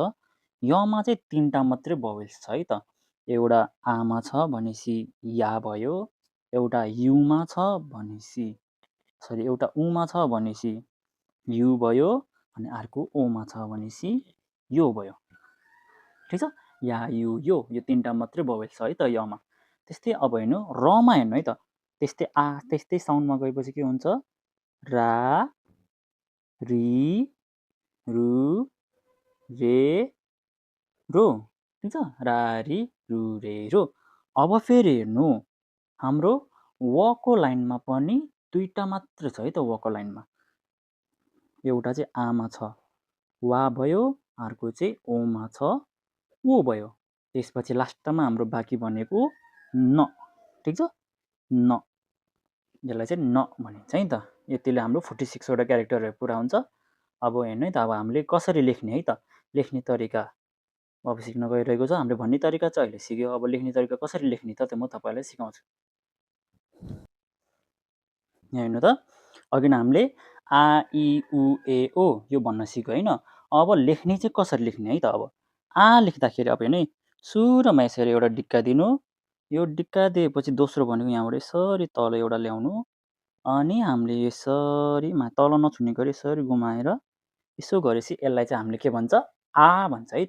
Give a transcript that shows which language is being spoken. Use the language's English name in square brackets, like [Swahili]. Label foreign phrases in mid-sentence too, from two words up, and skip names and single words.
[Nepali] यमा चाहिँ 3टा मात्रै भवेल्स छ है त। एउटा आमा छ भनेपछि या भयो, एउटा युमा छ भनेपछि एउटा उमा छ भनेपछि यु भयो, अनि अर्को ओमा छ भनेपछि यो भयो। ठिक छ। [Japanese] や ゆ よ [Nepali] 3टा मात्रै भवेल्स छ है त यमा। त्यस्तै अब हेर्नु रमा हेर्नु है त, त्यस्तै साउन्डमा गएपछि के हुन्छ [Japanese] ら、り, る、れ、ろ. [Nepali] ठिक छ, [Japanese] ら、り, る、れ、ろ. [Nepali] अब फेरि हेर्नु हाम्रो वको लाइनमा पनि 2टा मात्र छ है त वको लाइनमा। एउटा चाहिँ आमा छ वा भयो, अर्को चाहिँ ओमा छ ओ भयो। त्यसपछि लास्टमा हाम्रो बाँकी भनेको न। ठिक छ, न। यसलाई चाहिँ न भनिन्छ है त। यतिले हाम्रो 46 वटा क्यारेक्टरहरू पुरा हुन्छ। अब हेर्नु है त, अब हामीले कसरी लेख्ने है त, लेख्ने तरिका अब सिक्न गइरहेको छ। हामीले भन्ने तरिका चाहिँ अहिले सिक्यो, अब लेख्ने तरिका कसरी लेख्ने त म तपाईँलाई सिकाउँछु। यहाँ हेर्नु त, अघि नै हामीले [Japanese] あ い う え お [Nepali] यो भन्न सिक्यो होइन। अब लेख्ने चाहिँ कसरी लेख्ने है त। अब आ लेख्दाखेरि अब हेर्नु है, सुरुमा यसरी एउटा डिक्का दिनु, यो डिक्का दिएपछि दोस्रो भनेको यहाँबाट यसरी तल एउटा ल्याउनु, अनि हामीले यसरी तल नछुने गरी यसरी घुमाएर यसो गरेपछि यसलाई चाहिँ हामीले के भन्छ आ भन्छ है त।